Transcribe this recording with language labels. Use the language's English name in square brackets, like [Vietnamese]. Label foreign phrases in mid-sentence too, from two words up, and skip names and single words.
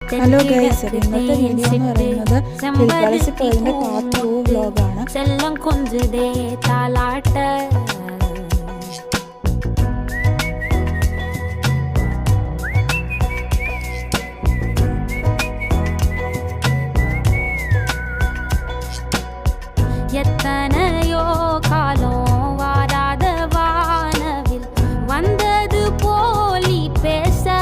[English] Hello guys, [Malayalam] ഇന്നത്തെ വീഡിയോ എന്ന് പറയുന്നത് ഹിൽപാലസിൽ പോയതിൻ്റെ പാർട്ട് 2 വ്ലോഗാണ്. [Tamil] செல்லம் கொஞ்சதே தாலாட்ட எத்தனையோ காலம் வாராத வானவில் வந்தது போலி பேச